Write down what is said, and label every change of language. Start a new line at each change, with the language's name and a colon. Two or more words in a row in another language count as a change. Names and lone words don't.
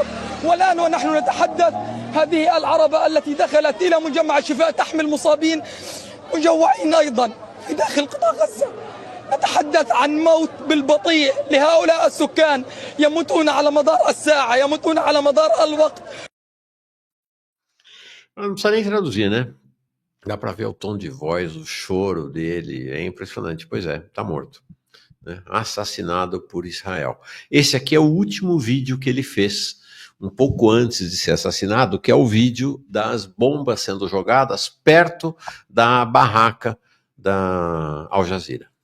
Arabic: والآن ونحن نتحدث هذه العربة التي دخلت إلى مجمع الشفاء تحمل مصابين مجوعين أيضا في داخل قطاع غزة. نتحدث عن موت بالبطيء لهؤلاء السكان، يموتون على مدار الساعة، يموتون على مدار الوقت.
Portuguese: Não precisa nem traduzir, né? Dá para ver o tom de voz, o choro dele, é impressionante. Pois é, tá morto, né? Assassinado por Israel. Esse aqui é o último vídeo que ele fez, um pouco antes de ser assassinado, que é o vídeo das bombas sendo jogadas perto da barraca da Al Jazeera.